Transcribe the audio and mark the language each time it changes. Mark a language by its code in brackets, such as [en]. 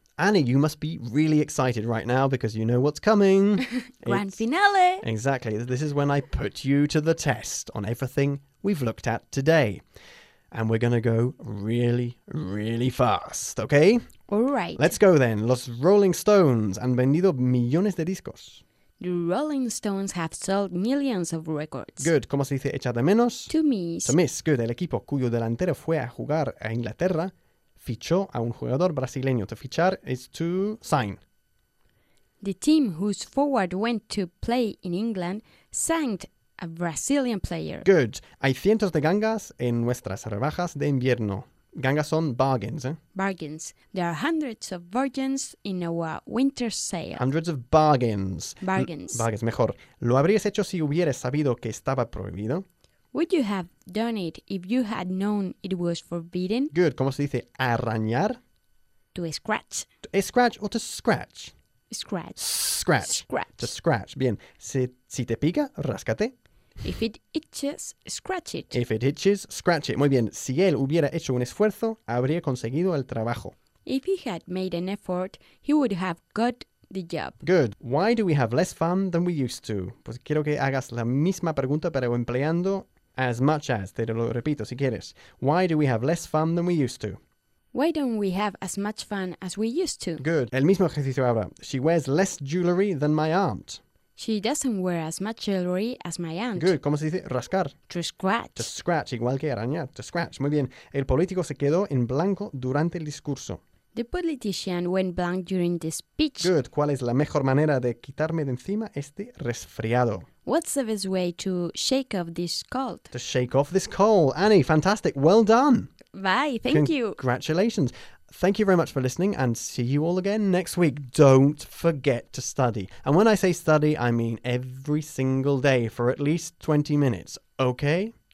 [en] Annie, you must be really excited right now because you know what's coming. Grand finale. Exactly. This is when I put you to the test on everything we've looked at today. And we're going to go really, really fast, okay? All right. Let's go then. [es] Los Rolling Stones han vendido millones de discos. [en] The Rolling Stones have sold millions of records. Good. [es] ¿Cómo se dice echa de menos? [en] To miss. To miss. Good. [es] El equipo cuyo delantero fue a jugar a Inglaterra fichó a un jugador brasileño. [en] To fichar is to sign. The team whose forward went to play in England signed a Brazilian player. Good. [es] Hay cientos de gangas en nuestras rebajas de invierno. Gangas son bargains, eh? [en] Bargains. There are hundreds of bargains in our winter sale. Hundreds of bargains. Bargains. Bargains, [es] mejor. ¿Lo habrías hecho si hubieras sabido que estaba prohibido? [en] Would you have done it if you had known it was forbidden? Good. [es] ¿Cómo se dice arañar? [en] To scratch. To scratch or to scratch? Scratch. Scratch. Scratch. To scratch. [es] Bien. Si te pica, ráscate. [en] If it itches, scratch it. If it itches, scratch it. [es] Muy bien. Si él hubiera hecho un esfuerzo, habría conseguido el trabajo. [en] If he had made an effort, he would have got the job. Good. Why do we have less fun than we used to? [es] Pues quiero que hagas la misma pregunta, pero empleando [en] as much as. [es] Te lo repito si quieres. [en] Why do we have less fun than we used to? Why don't we have as much fun as we used to? Good. [es] El mismo ejercicio ahora. [en] She wears less jewelry than my aunt. She doesn't wear as much jewelry as my aunt. Good. [es] ¿Cómo se dice? Rascar. [en] To scratch. To scratch. [es] Igual que arañar. [en] To scratch. [es] Muy bien. El político se quedó en blanco durante el discurso. [en] The politician went blank during the speech. Good. [es] ¿Cuál es la mejor manera de quitarme de encima este resfriado? [en] What's the best way to shake off this cold? To shake off this cold. Annie, fantastic. Well done. Bye. Thank you. Congratulations. Thank you very much for listening and see you all again next week. Don't forget to study. And when I say study, I mean every single day for at least 20 minutes. Okay?